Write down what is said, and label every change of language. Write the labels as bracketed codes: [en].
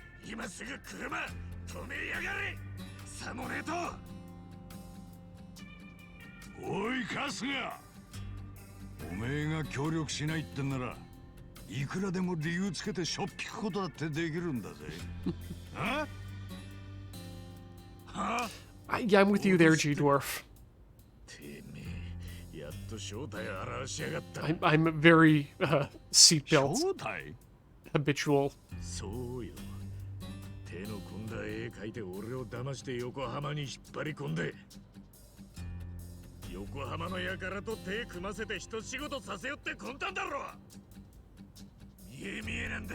[ja] 今すぐ車止めやがれ。さもねえと。おい春日、おめえが協力しないってんならいくらでも理由つけてしょっぴくことだってできるんだぜ。はは [en] Yeah, I'm with you there, G-Dwarf. [ja] てめえ、やっと正体を現しやがった。 [en] I'm a very seatbelt [ja] 正体？ [en] habitual. [ja] そうよ。手の込んだ絵描いて俺を騙して横浜に引っ張り込んで、横浜の輩と手組ませて一仕事させよって魂胆だろ。見え見えなんだ。